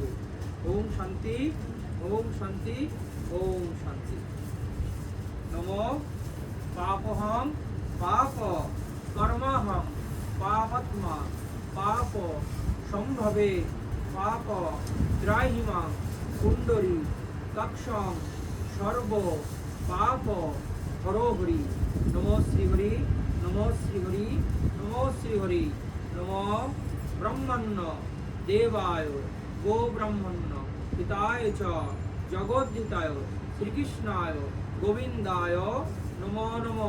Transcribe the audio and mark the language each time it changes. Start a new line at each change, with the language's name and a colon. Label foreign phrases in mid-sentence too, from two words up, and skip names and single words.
Sanskrit: ওম শান্তি ওম শান্তি ওম শান্তি। নমো পাপহং পাপ কর্মহং পাপাত্মা পাপ সম্ভবে পাপ ত্রাহিমাং কুণ্ডরী কক্ষং সর্ব পাপ হরোহরি। নমো শ্রীহরি নমো শ্রীহরি নমো শ্রীহরি। নমো ব্রহ্মণ্য দেবায় গো ব্রহ্মণ্য হিতায় চ জগদ্ধিতায় শ্রীকৃষ্ণায় গোবিন্দায় নমো নমঃ।